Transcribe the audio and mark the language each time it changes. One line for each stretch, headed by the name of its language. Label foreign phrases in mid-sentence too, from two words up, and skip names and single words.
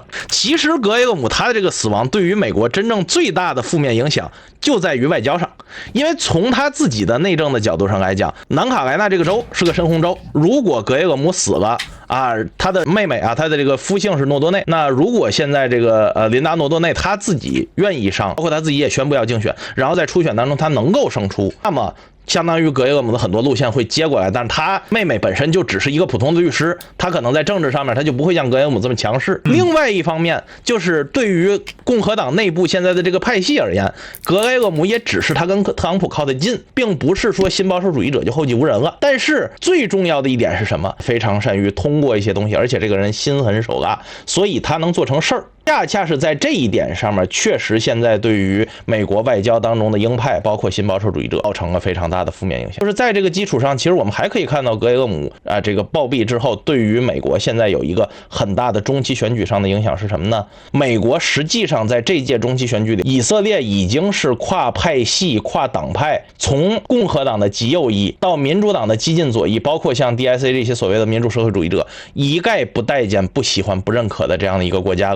Chinese: 其實格雷厄姆他的這個死亡對於美國真正最大的負面影響就在於外交上，因為從他自己的內政的角度上來講，南卡萊納這個州是個深紅州，如果格雷厄姆死了他的妹妹他的這個夫姓是諾多內，那如果現在這個琳達諾多內他自己願意上，包括他自己也宣布要競選，然後在初選當中他能夠勝出，那麼相當於格雷厄姆的很多路線會接過來，但是他妹妹本身就只是一個普通的律師，他可能在政治上面他就不会像格雷厄姆這麼強勢。另外一方面就是对於共和黨內部現在的這個派系而言，格雷厄姆也只是他跟特朗普靠得近，並不是說新保守主義者就後繼無人了。但是最重要的一點是什麼？非常善於通過一些東西，而且這個人心狠手辣，所以他能做成事兒。恰是在这一點上面，確實現在對於美國外交當中的鷹派，包括新保守主義者，造成了非常大的負面影響。就是在這個基礎上，其實我們還可以看到格雷厄姆這個暴斃之後，對於美國現在有一個很大的中期選舉上的影響是什麼呢？美國實際上在這屆中期選舉裡，以色列已經是跨派系、跨黨派，從共和黨的極右翼到民主黨的激進左翼，包括像 DIC 這些所謂的民主社會主義者，一概不待見、不喜歡、不認可的這樣的一個國家了。